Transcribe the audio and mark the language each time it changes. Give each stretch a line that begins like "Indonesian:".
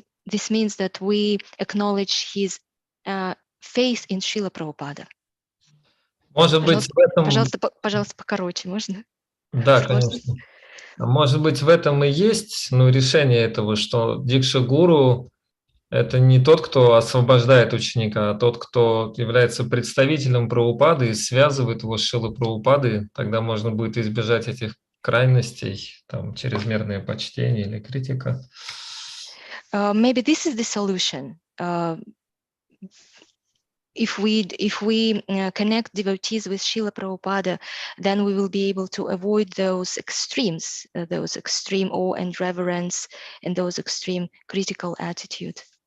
English: This means that we acknowledge his faith in Srila Prabhupada.
Russian: Может быть, в этом... Пожалуйста, покороче, можно? Да, конечно. Может быть, в этом и есть решение этого, что Дикша-гуру – это не тот, кто освобождает ученика, а тот, кто является представителем Прабхупады и связывает его с Шрилой Прабхупадой. Тогда можно будет избежать этих крайностей, там, чрезмерное почтение или критика.
English: Maybe this is the solution. If we connect devotees with Srila Prabhupada, then we will be able to avoid those extremes, those extreme awe and reverence, and those extreme critical attitude.